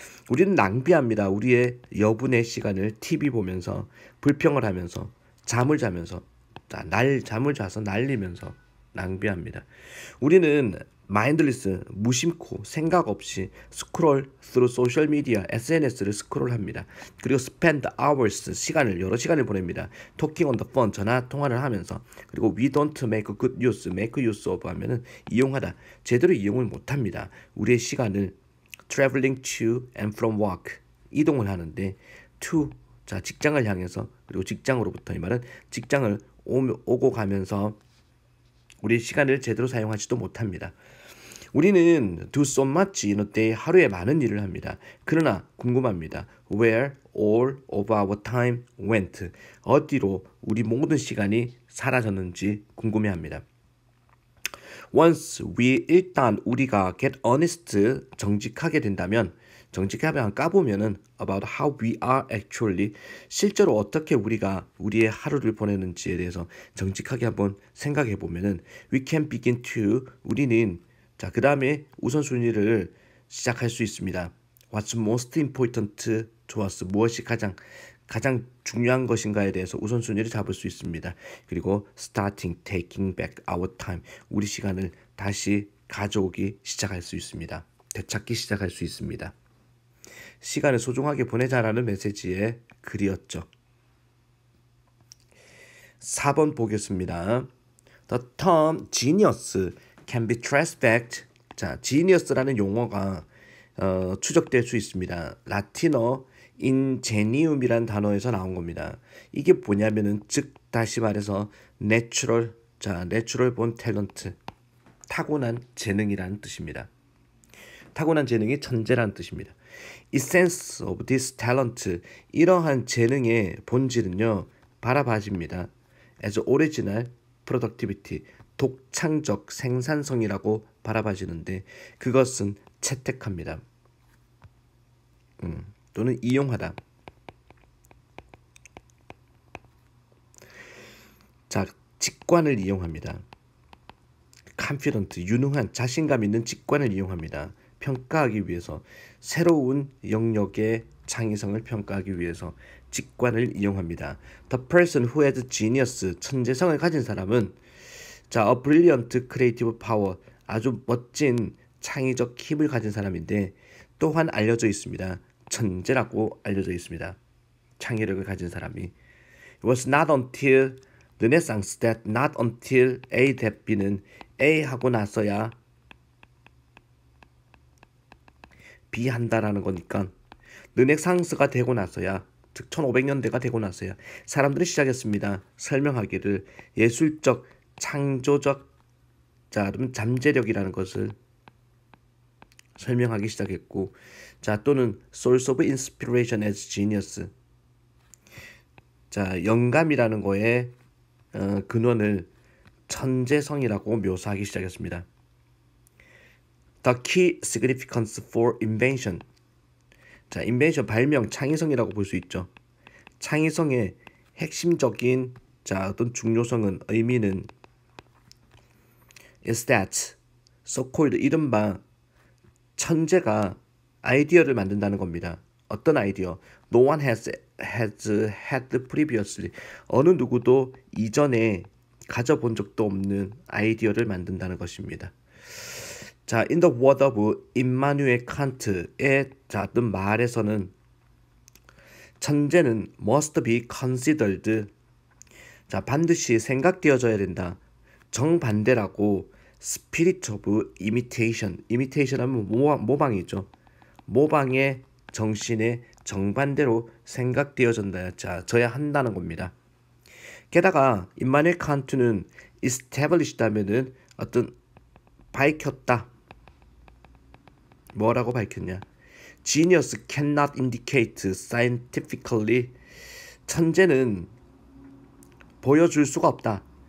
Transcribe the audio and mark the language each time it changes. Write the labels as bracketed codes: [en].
[ko] 우리는 낭비합니다. 우리의 여분의 시간을 TV 보면서 불평을 하면서 잠을 자면서 잠을 자서 날리면서 낭비합니다. 우리는 마인드리스, 무심코 생각 없이 스크롤 [en] through social media, [ko] SNS를 스크롤합니다. 그리고 [en] spend hours, [ko] 여러 시간을 보냅니다. [en] talking on the phone, [ko] 전화 통화를 하면서. 그리고 [en] we don't make good use, make use of [ko] 하면은 이용하다, 제대로 이용을 못합니다. 우리의 시간을 [en] traveling to and from work, [ko] 이동을 하는데 to, 자 직장을 향해서, 그리고 직장으로부터, 이 말은 직장을 오고 가면서 우리의 시간을 제대로 사용하지도 못합니다. [en] 우리는 do so much in a day, [ko] 하루에 많은 일을 합니다. 그러나 궁금합니다. [en] Where all of our time went, [ko] 어디로 우리 모든 시간이 사라졌는지 궁금해합니다. [en] Once we, [ko] 일단 우리가 [en] get honest, [ko] 정직하게 된다면, 정직하면 까보면은 [en] about how we are actually, [ko] 실제로 어떻게 우리가 우리의 하루를 보내는지에 대해서 정직하게 한번 생각해 보면은 [en] we can begin to, [ko] 우리는 자 그 다음에 우선순위를 시작할 수 있습니다. [en] What's most important to us, [ko] 무엇이 가장 중요한 것인가에 대해서 우선순위를 잡을 수 있습니다. 그리고 [en] starting taking back our time, [ko] 우리 시간을 다시 가져오기 시작할 수 있습니다. 되찾기 시작할 수 있습니다. 시간을 소중하게 보내자라는 메시지의 글이었죠. 4번 보겠습니다. [en] The term genius can be traced back. [ko] 자, genius라는 용어가 추적될 수 있습니다. 라틴어 ingenium이란 단어에서 나온 겁니다. 이게 뭐냐면은 즉 다시 말해서 [en] natural born talent, [ko] 타고난 재능이라는 뜻입니다. 타고난 재능이 천재라는 뜻입니다. [en] Essence of this talent, [ko] 이러한 재능의 본질은요 바라봐집니다. [en] as original productivity, [ko] 독창적 생산성이라고 바라봐지는데 그것은 채택합니다. 또는 이용하다. 자, 직관을 이용합니다. confident, 유능한, 자신감 있는 직관을 이용합니다. 평가하기 위해서, 새로운 영역의 창의성을 평가하기 위해서 직관을 이용합니다. [en] The person who has genius, [ko] 천재성을 가진 사람은 자, [en] a brilliant creative power, [ko] 아주 멋진 창의적 힘을 가진 사람인데 또한 알려져 있습니다. 천재라고 알려져 있습니다. 창의력을 가진 사람이. [en] It was not until Renaissance that not until A that [ko] B는 A 하고 나서야 B 한다라는 거니까 르네상스가 되고 나서야 즉 1500년대가 되고 나서야 사람들이 시작했습니다. 설명하기를 예술적 창조적 잠재력이라는 것을 설명하기 시작했고 또는 [en] source of inspiration as genius [ko] 영감이라는 거에 근원을 천재성이라고 묘사하기 시작했습니다. [en] The key significance for invention. [ko] invention 발명, 창의성이라고 볼 수 있죠. 창의성의 핵심적인 어떤 중요성은 의미는 [en] is that so-called [ko] 이른바 천재가 아이디어를 만든다는 겁니다. 어떤 아이디어? [en] No one has had previously. [ko] 어느 누구도 이전에 가져본 적도 없는 아이디어를 만든다는 것입니다. [en] in the word of [ko] 임마누엘 칸트의 어떤 말에서는 천재는 [en] must be considered. [ko] 반드시 생각되어져야 된다. 정반대라고 [en] spirit of imitation. [ko] imitation 하면 모방이죠. 모방의 정신에 정반대로 생각되어져야 한다는 겁니다. 게다가 임마누엘 칸트는 established 하면은 어떤 밝혔다. 뭐라고 밝혔냐? [en] Genius cannot indicate scientifically. [ko] 천재는 보여줄 수가 없다.